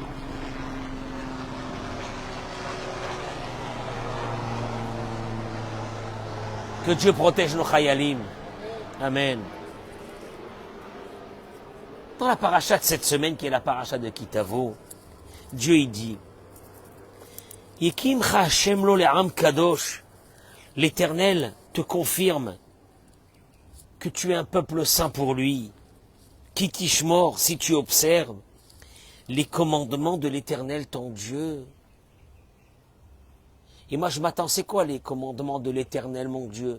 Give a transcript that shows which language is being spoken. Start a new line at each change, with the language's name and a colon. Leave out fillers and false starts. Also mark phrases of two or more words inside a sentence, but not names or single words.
French: Que Dieu protège nos chayalim. Amen. Dans la paracha de cette semaine, qui est la paracha de Kitavo, Dieu y dit,
Hebrew: יקימך ה' לו לעם קדוש,
French: l'Éternel te confirme que tu es un peuple saint pour lui.
Hebrew: כי תשמור,
French: si tu observes les commandements de l'Éternel ton Dieu. Et moi je m'attends, c'est quoi les commandements de l'Éternel mon Dieu?